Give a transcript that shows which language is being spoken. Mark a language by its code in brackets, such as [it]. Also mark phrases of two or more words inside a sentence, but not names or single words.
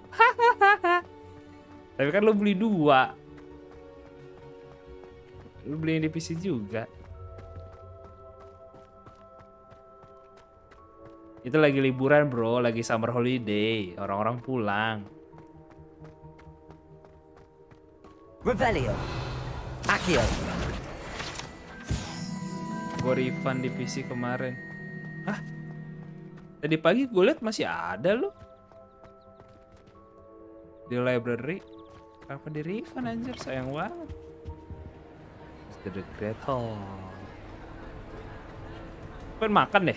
[id] Tapi kan lo beli 2. Lo beli yang di PC juga. Itu lagi liburan bro, lagi [en] summer holiday, [id] orang-orang pulang. Revelio. Accio. Gue refund di PC kemarin. Hah? Tadi pagi gue liat masih ada loh. Di library. Kenapa di refund anjir? Sayang banget. Mr. The Great Hall. Pengen makan deh.